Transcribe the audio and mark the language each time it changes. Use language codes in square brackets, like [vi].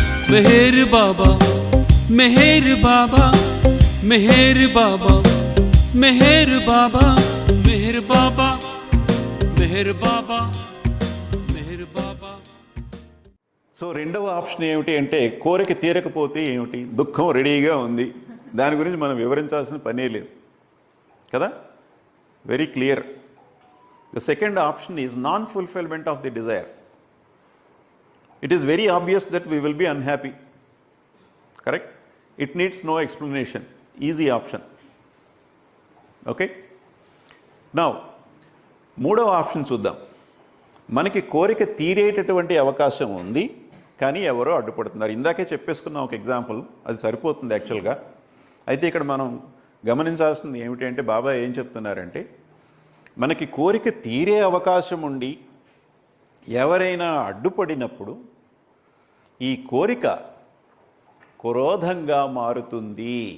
[te] మెహర్ బాబా మెహర్ బాబా మెహర్ బాబా మెహర్ బాబా మెహర్ బాబా మెహర్ బాబా మెహర్ బాబా. So రెండవ option ఏమిటి అంటే కోరిక తీరకపోతే ఏమిటి, దుఃఖం రెడీగా ఉంది, దాని గురించి మనం వివరించాల్సిన పనే లేదు కదా, [en] Very clear. The second option is non fulfilment of the desire. It is very obvious that we will be unhappy, correct? It needs no explanation, easy option. Okay, now [te] మూడవ ఆప్షన్ చూద్దాం. మనకి కోరిక తీరేటటువంటి అవకాశం ఉంది కానీ ఎవరో అడ్డుపడుతున్నారు. ఇందాకే చెప్పేసుకున్నాం ఒక ఎగ్జాంపుల్, అది సరిపోతుంది యాక్చువల్గా. అయితే ఇక్కడ మనం గమనించాల్సింది ఏమిటి అంటే బాబా ఏం చెప్తున్నారంటే మనకి కోరిక తీరే అవకాశం ఉండి ఎవరైనా అడ్డుపడినప్పుడు ఈ కోరిక క్రోధంగా మారుతుంది.